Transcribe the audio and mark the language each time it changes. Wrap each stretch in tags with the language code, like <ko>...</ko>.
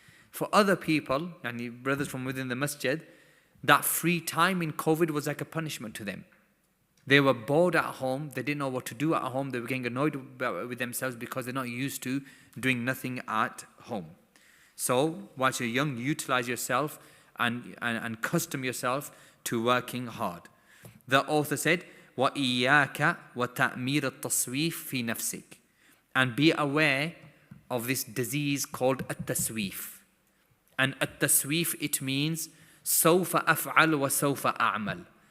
<en>For other people, and brothers from within the masjid, that free time in COVID was like a punishment to them. They were bored at home. They didn't know what to do at home. They were getting annoyed with themselves because they're not used to doing nothing at home. So, whilst you're young, utilize yourself and custom yourself to working hard. The author said,</en> <ar>وَإِيَّاكَ وَتَأْمِيرَ التَّسْوِيفِ فِي نَفْسِكَ.</ar> <en>And be aware of this disease called التسويف.</en> <ar>And التسويف,</ar> <en>it means</en> <ar>سوف أفعل وسوف أعمل.</ar>